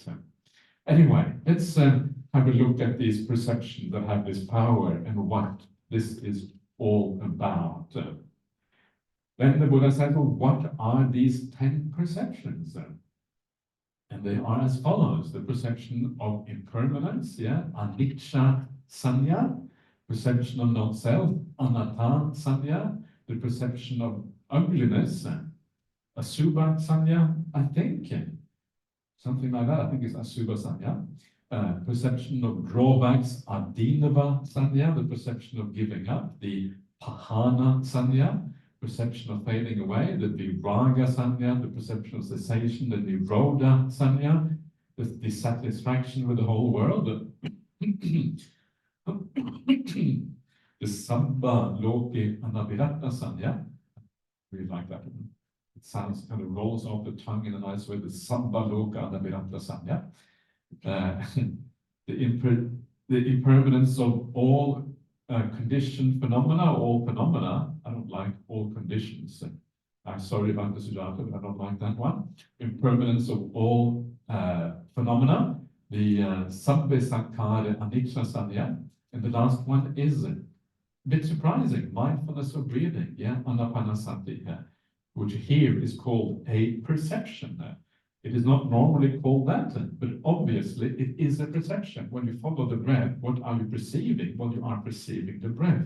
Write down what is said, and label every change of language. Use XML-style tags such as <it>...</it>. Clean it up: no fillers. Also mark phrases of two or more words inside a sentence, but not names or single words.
<en>Anyway, let's have a look at these perceptions that have this power and what this is all about. Then the Buddha said, well, what are these 10 perceptions? And they are as follows: the perception of impermanence, yeah,</en> <pi>anicca sanya,</pi> <en>perception of not-self,</en> <pi>anatta sanya,</pi> <en>the perception of ugliness,</en> <pi>asubha sanya,</pi> <en>I think, something like that. I think it's</en> <pi>asubha sanya.</pi> <en>Perception of drawbacks,</en> <pi>adinava sanya,</pi> <en>the perception of giving up, the</en> <pi>pahana sanya,</pi> <en>perception of fading away, the</en> <pi>viraga sanya,</pi> <en>the perception of cessation, the</en> <pi>nirodha sanya,</pi> <en>the dissatisfaction with the whole world, the</en> <pi>sabbha loke anabhirata sanya.</pi> <en>I really like that one. It sounds kind of rolls off the tongue in a nice way, the</en> <pi>sabbha loke anabhirata sanya.</pi> <en>The impermanence of all conditioned phenomena, all phenomena. I don't like all conditions. I'm sorry about the Sujata, but I don't like that one. Impermanence of all phenomena, the</en> <pi>sabbe sankhara anicca sanya,</pi> <en>and the last one is a bit surprising, mindfulness of breathing, yeah, anapanasati, which here is called a perception. It is not normally called that, but obviously it is a perception. When you follow the breath, what are you perceiving? Well, you are perceiving the breath.</en>